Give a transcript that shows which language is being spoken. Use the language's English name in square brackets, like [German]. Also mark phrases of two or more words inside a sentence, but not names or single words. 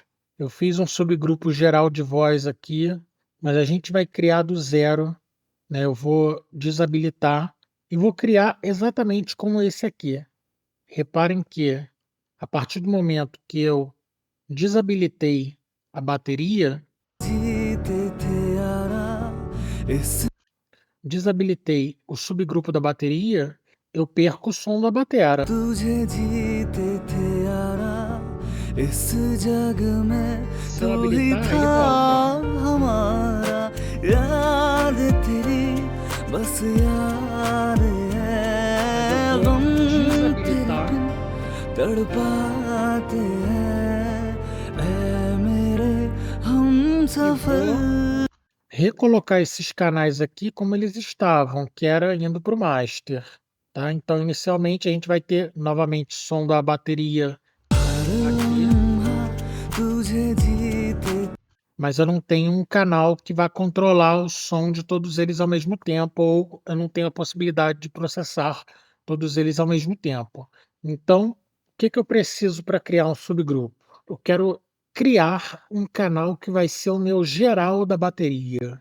[Portuguese] Eu fiz um subgrupo geral de voz aqui, mas a gente vai criar do zero, né? Eu vou desabilitar e vou criar exatamente como esse aqui. Reparem que a partir do momento que eu desabilitei a bateria, [Hindi] जीते थे यारा इस [Portuguese] desabilitei o subgrupo da bateria, eu perco o som da batera. [Hindi] तुझे जीते थे यारा इस जग में [Portuguese] Se [Hindi] तू [Portuguese] eu [Hindi] ही [Portuguese] habilitar, ele [Hindi] था [Portuguese] volta. [Hindi] हमारा याद तेरी बस याद है [Portuguese] Mas eu [Hindi] गम [Portuguese] vou [Hindi] तेरे [Portuguese] desabilitar. [Hindi] बिन तड़पाते हैं ऐ मेरे हम [Portuguese] E [Hindi] सफर [Portuguese] vou recolocar esses canais aqui como eles estavam, que era indo para o master, tá? Então, inicialmente, a gente vai ter novamente som da bateria aqui. [Hindi] तुझे जीते [Portuguese] mas eu não tenho um canal que vai controlar o som de todos eles ao mesmo tempo, ou eu não tenho a possibilidade de processar todos eles ao mesmo tempo. Então, o que que eu preciso para criar um subgrupo? Eu quero criar um canal que vai ser o meu geral da bateria.